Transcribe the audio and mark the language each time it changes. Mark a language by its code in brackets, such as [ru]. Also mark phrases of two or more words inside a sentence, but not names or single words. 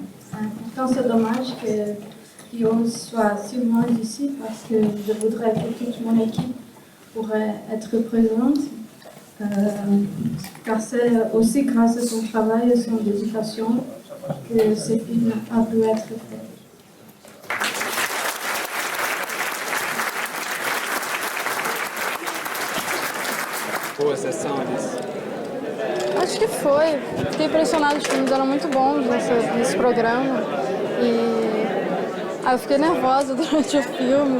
[fr] Pourtant, c'est dommage que Guillaume soit si loin d'ici parce que je voudrais que toute mon équipe pourrait être présente. Car c'est aussi grâce à son travail et son dédication que ce film a pu être fait. [pt] Boa sessão, Alice. Acho que foi. Fiquei impressionada, os filmes eram muito bons nesse programa. E eu fiquei nervosa durante o filme.